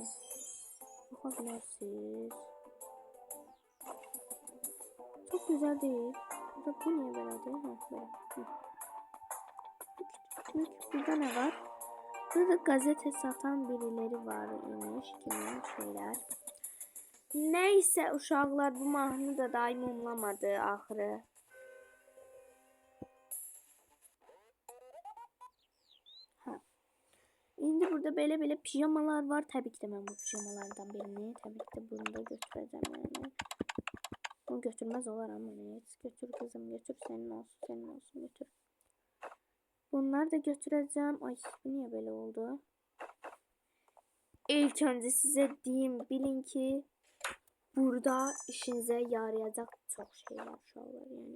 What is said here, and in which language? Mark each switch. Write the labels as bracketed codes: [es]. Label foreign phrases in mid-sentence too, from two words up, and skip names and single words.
[tr] Bakabilirsiniz. Çok güzel değil. Bu niye böyledir? Burada ne var? Burada gazete satan birileri var imiş. Kimin şeyler. [az] Neyse uşaqlar, bu mahnı da daim umlamadı axırı. İndi burada belə pijamalar var. Təbii ki də mən bu pijamalardan birini, təbii ki də bunu da götürəcəm yəni. Bunu götürməz olar amma heç. [tr] Götür kızım, götür, senin olsun, götür. Bunları da götüreceğim. Ay, bu niye böyle oldu? İlk önce size diyeyim, bilin ki burada işinize yarayacak çok şey var şu an yani.